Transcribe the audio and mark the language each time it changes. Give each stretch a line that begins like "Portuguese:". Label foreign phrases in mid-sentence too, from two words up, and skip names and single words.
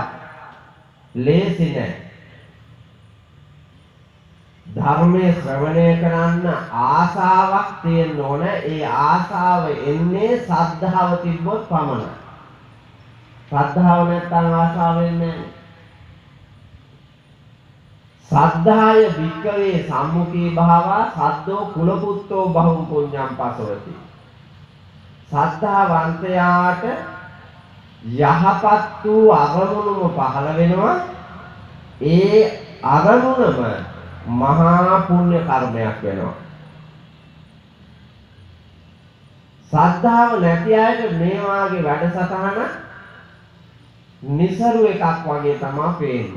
Sinhala: ලේසි නෑ. ධර්මයේ ශ්‍රවණය කරන්න ආසාවක් තියෙන්න ඕන. ඒ ආසාව එන්නේ සද්ධාව තිබ්බොත් පමණයි. සද්ධාව නැත්නම් ආසාව වෙන්නේ නෑ.
Pali: සද්ධාය වික්කවේ සම්මුඛී භාවා සද්දෝ කුලපුත්තෝ බහුම් පුඤ්ඤම් පසවති.
Sinhala: සද්ධාවන්තයාට යහපත් වූ අරමුණුම පහළ වෙනවා. ඒ අරමුණම මහා පුණ්‍ය කර්මයක් වෙනවා. ශ්‍රද්ධාව නැති අයට මේ වාගේ වැඩසටහන නිසරු එකක් වගේ තමයි පේන්නේ.